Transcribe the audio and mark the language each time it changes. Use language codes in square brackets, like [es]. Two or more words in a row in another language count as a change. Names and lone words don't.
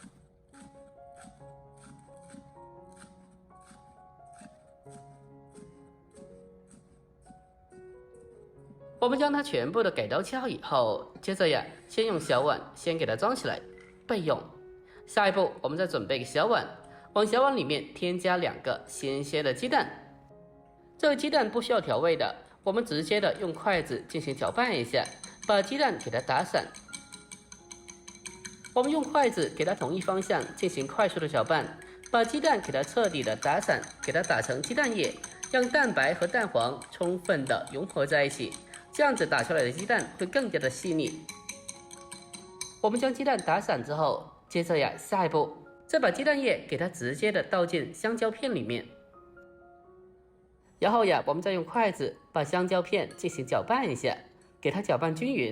[zh] 我們將它全部的改刀切好以後，接着呀，先用小碗先給它裝起來備用。下一步我們再準備個小碗，往小碗裡面添加2個鮮鮮的雞蛋。這個雞蛋不需要調味的，我們直接的用筷子進行攪拌一下，把雞蛋給它打散。我們用筷子給它同一方向進行快速的攪拌，把雞蛋給它徹底的打散，給它打成雞蛋液，讓蛋白和蛋黃充分的融合在一起，這樣子打出來的雞蛋會更加的細膩。我們將雞蛋打散之後，接着呀，下一步再把雞蛋液給它直接的倒進香蕉片裡面。然後呀，我們再用筷子把香蕉片進行攪拌一下，給它攪拌均勻。